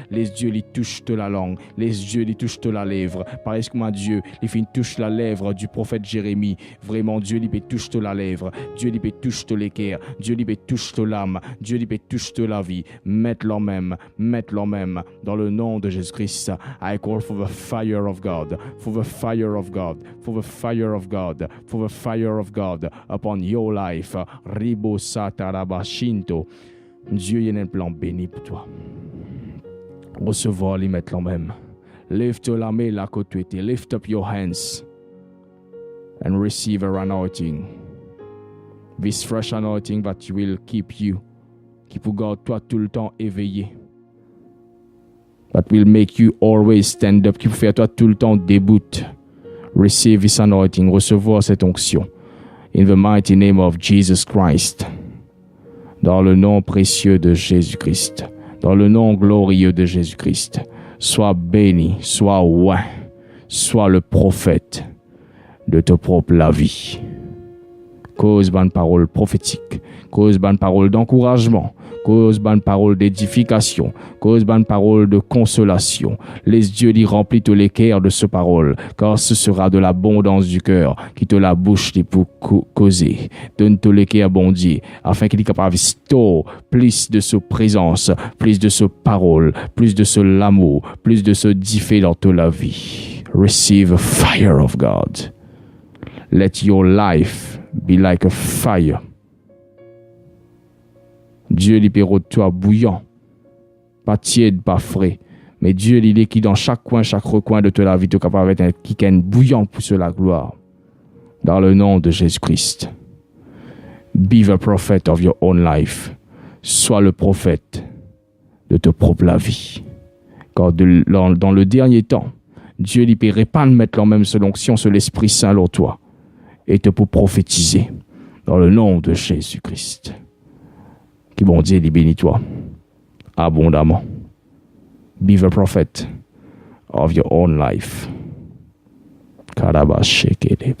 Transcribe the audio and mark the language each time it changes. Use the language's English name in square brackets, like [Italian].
[French] Les dieux les touchent de la langue, les dieux les touchent de la lèvre. Parce que moi Dieu, les filles touchent la lèvre du prophète Jérémie. Vraiment Dieu lui touche de la lèvre, Dieu lui touche de l'équerre, Dieu lui touche de l'âme, Dieu lui touche de la vie. Mette-leur même dans le nom de Jésus-Christ. [English] I call for the fire of God, for the fire of God, for the fire of God, for the fire of God upon your life. Ribo satarabashinto. [French] Dieu, il y a un plan béni pour toi. Recevoir les mettre même. [English] Lift [French] la main la côté, [English] lift up your hands and receive our anointing. This fresh anointing that will keep you, [French] qui pour garder toi tout le temps éveillé. [English] That will make you always stand up, [French] qui pour faire toi tout le temps debout. [English] Receive this anointing, [French] recevoir cette onction. [English] In the mighty name of Jesus Christ. [French] Dans le nom précieux de Jésus-Christ. Dans le nom glorieux de Jésus-Christ. Sois béni, sois oint, sois le prophète de ta propre la vie. Cause bonne parole prophétique, cause bonne parole d'encouragement, cause bonne parole d'édification, cause bonne parole de consolation. Laisse Dieu l'y remplir tous les cœurs de ce parole, car ce sera de l'abondance du cœur qui te la bouche pour causer. Donne tous les cœurs bon Dieu, afin qu'il est capable de store plus de sa présence, plus de sa parole, plus de ce l'amour, plus de ce diffé dans toute la vie. [English] Receive the fire of God. Let your life be like a fire. [French] Dieu libère toi bouillant, pas tiède, pas frais, mais Dieu il est qui dans chaque coin, chaque recoin de toute la vie, tu es capable d'être qui est bouillant pour la gloire. Dans le nom de Jésus-Christ. [English] Be the prophet of your own life. [French] Sois le prophète de ta propre vie. Car dans le dernier temps, Dieu il peut répandre maintenant même selon l'onction sur l'Esprit Saint en toi et te pour prophétiser dans le nom de Jésus-Christ. Qui bon Dieu, il bénit toi abondamment. [English] Be the prophet of your own life. Karabasheke.